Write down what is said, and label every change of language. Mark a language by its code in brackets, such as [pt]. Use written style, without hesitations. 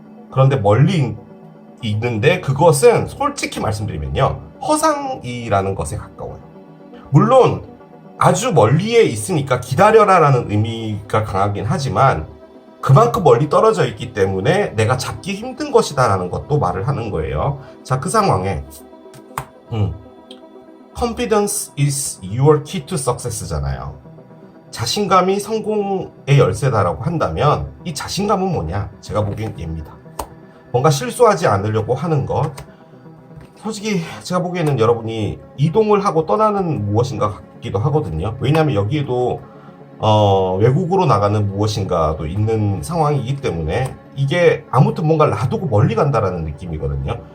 [ko] 그런데 멀리 있는데 그것은 솔직히 말씀드리면요, 허상이라는 것에 가까워요. 물론 아주 멀리에 있으니까 기다려라라는 의미가 강하긴 하지만 그만큼 멀리 떨어져 있기 때문에 내가 잡기 힘든 것이다라는 것도 말을 하는 거예요. 자, 그 상황에 [en] Confidence is your key to success [ko] 잖아요. 자신감이 성공의 열쇠다라고 한다면 이 자신감은 뭐냐? 제가 보기엔 얘입니다. 뭔가 실수하지 않으려고 하는 것. 솔직히 제가 보기에는 여러분이 이동을 하고 떠나는 무엇인가 같기도 하거든요. 왜냐하면 여기에도 외국으로 나가는 무엇인가도 있는 상황이기 때문에 이게 아무튼 뭔가 놔두고 멀리 간다라는 느낌이거든요.